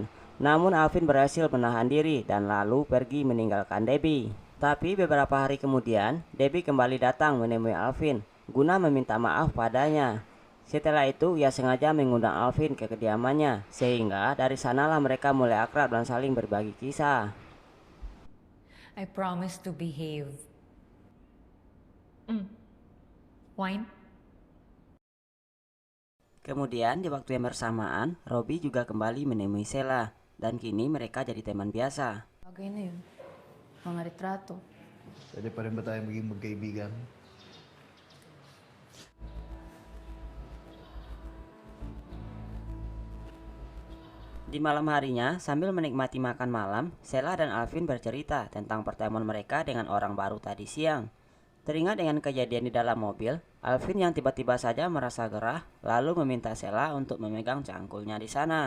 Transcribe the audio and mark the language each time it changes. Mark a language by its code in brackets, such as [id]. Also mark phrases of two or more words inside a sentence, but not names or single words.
[id] Namun Alvin berhasil menahan diri dan lalu pergi meninggalkan Debbie. Tapi beberapa hari kemudian, Debbie kembali datang menemui Alvin guna meminta maaf padanya. Setelah itu, ia sengaja mengundang Alvin ke kediamannya, sehingga dari sanalah mereka mulai akrab dan saling berbagi kisah. [en] I promise to behave. Wine? [id] Kemudian di waktu yang bersamaan, Robi juga kembali menemui Sheila, dan kini mereka jadi teman biasa. [tl] Bagay na yun. Mga retrato. Pwede pa rin ba tayo maging magkaibigan? [id] Di malam harinya, sambil menikmati makan malam, Sheila dan Alvin bercerita tentang pertemuan mereka dengan orang baru tadi siang. Teringat dengan kejadian di dalam mobil, Alvin yang tiba-tiba saja merasa gerah, lalu meminta Sheila untuk memegang cangkulnya di sana.